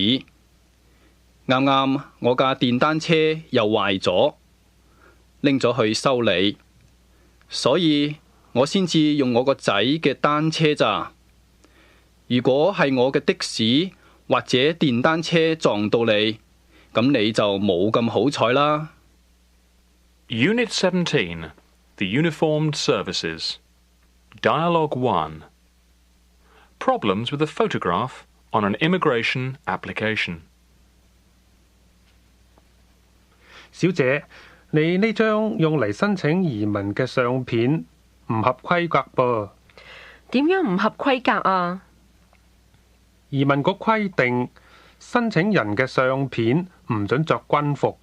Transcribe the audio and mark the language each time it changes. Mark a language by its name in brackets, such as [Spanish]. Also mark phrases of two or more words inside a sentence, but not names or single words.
[Cantonese] 啱啱我架電單車又壞咗，拎咗去修理，所以我先至用我個仔嘅單車咋。如果係我嘅的士或者電單車撞到你，咁你就冇咁好彩啦。 [English] Unit 17, The Uniformed Services. Dialogue 1. Problems with a photograph on an immigration application. [Cantonese] 小姐，你呢張用嚟申請移民嘅相片唔合規格噃。點樣唔合規格啊？移民局規定，申請人嘅相片唔准着軍服。